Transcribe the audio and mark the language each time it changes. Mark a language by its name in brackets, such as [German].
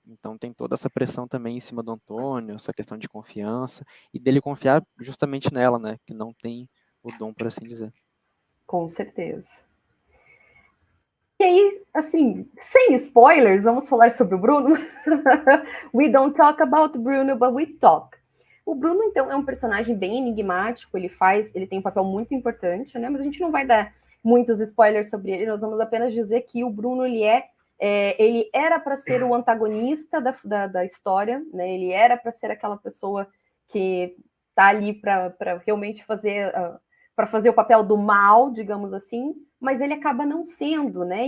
[Portuguese] Então tem toda essa pressão também em cima do Antônio, essa questão de confiança, e dele confiar justamente nela, né, que não tem o dom, por assim dizer. Com certeza. E aí, assim, sem spoilers, vamos falar sobre o Bruno. [English] We don't talk about Bruno, but we talk. [Portuguese] O Bruno, então, é um personagem bem enigmático, ele tem um papel muito importante, né? Mas a gente não vai dar muitos spoilers sobre ele, nós vamos apenas dizer que o Bruno, ele era para ser o antagonista da história, né? Ele era para ser aquela pessoa que tá ali para realmente para fazer o papel do mal, digamos assim, mas ele acaba não sendo, né?